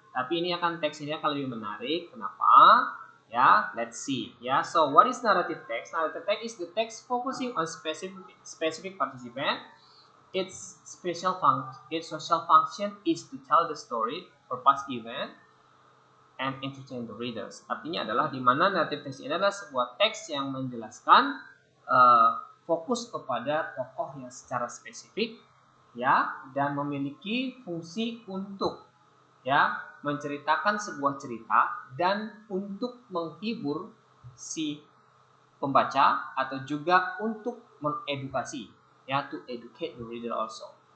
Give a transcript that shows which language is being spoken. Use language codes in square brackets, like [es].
[id] Tapi ini teks ini akan lebih menarik. Kenapa? Ya, [en] let's see. Ya, so what is narrative text? Narrative text is the text focusing on specific participant. Its social function is to tell the story or past event and entertain the readers. [id] Artinya adalah di mana narrative text ini adalah sebuah teks yang menjelaskan fokus kepada tokoh yang secara spesifik, ya, dan memiliki fungsi untuk menceritakan sebuah cerita dan untuk menghibur si pembaca atau juga untuk mengedukasi, [en] to educate the reader also.